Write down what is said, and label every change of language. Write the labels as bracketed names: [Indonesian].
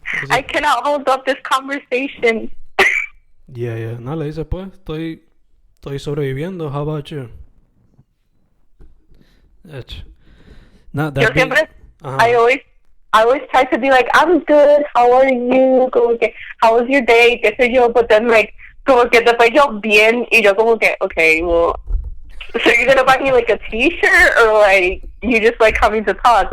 [English] I cannot hold up this conversation. Yeah. [Spanish] No, le dice, pues, estoy sobreviviendo. [English] How about you? Not that [Spanish] Yo siempre, [English] I always try to be like, I'm good, how are you? Como que, how was your day? Qué sé yo, but then like, [Spanish] como que después yo bien, y yo como que, [English] okay, well, so you're gonna buy me like a t-shirt, or like, you just like coming to talk?